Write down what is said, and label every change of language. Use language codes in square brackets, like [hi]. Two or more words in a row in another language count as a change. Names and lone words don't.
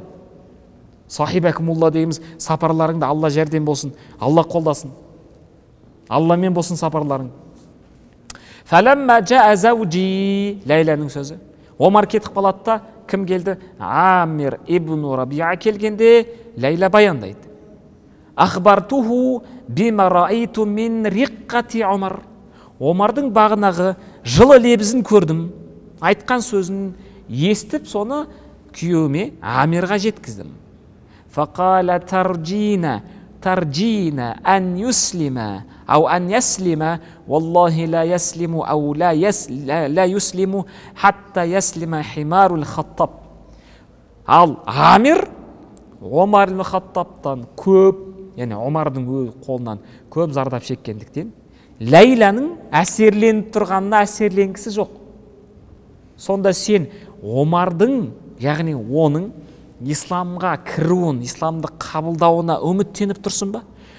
[kk] Сахибакумулла дейміз, сапарларыңда Алла жәрдем болсын, Алла қолдасын. Алламен болсын сапарларың. [ar] فلما جاء زوجي, [kk] Ләйләнің сөзі. Омар кетіп қалады да, кім келді? Амир ибн Рабиа келгенде Ләйлә баяндайды. [ar] أخبرته بما رأيت من رقة عمر. [kk] Омардың бағынағы жылы лебізін көрдім. Айтқан сөзін естіп, соны күйеуіме Амирға жеткіздім. [ar] فقال أترجين أن يسلم أو أن يسلم والله لا يسلم أو لا يسلم حتى يسلم حمار الخطاب. [kk] Ал Амир Омар ибн Хаттабтан көп, яғни Омардың қолынан көп зардап шеккендіктен Ләйләнің әсерленіп тұрғанына әсерленгісі жоқ. Сонда сен Омардың, яғни оның исламға кіруін, исламды қабылдауына үміттеніп тұрсың ба?